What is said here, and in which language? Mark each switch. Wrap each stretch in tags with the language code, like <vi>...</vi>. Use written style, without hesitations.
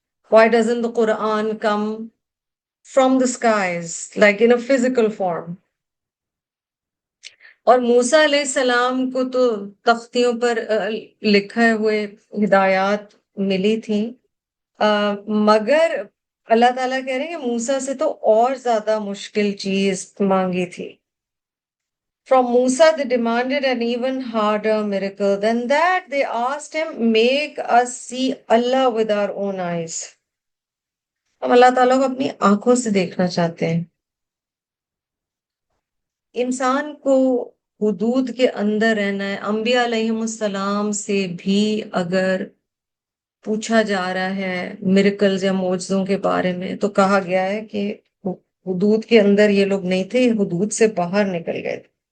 <en>Why doesn't the Quran come from the skies like in a physical form?</en> <ur>اور موسیٰ علیہ السلام کو تو تختیوں پر لکھے ہوئے ہدایات ملی تھیں، مگر اللہ تعالیٰ کہہ رہے ہیں کہ موسیٰ سے تو اور زیادہ مشکل چیز مانگی تھی.</ur> <en>From Musa they demanded an even harder miracle than that. They asked him, make us see Allah with our own eyes.</en> <ur>ہم اللہ تعالیٰ کو اپنی آنکھوں سے دیکھنا چاہتے ہیں. انسان کو حدود کے اندر رہنا ہے. انبیاء علیہم السلام سے بھی اگر پوچھا جا رہا ہے میریکلز یا معجزوں کے بارے میں تو کہا گیا ہے کہ حدود کے اندر یہ لوگ نہیں تھے، حدود سے باہر نکل گئے تھے.</ur>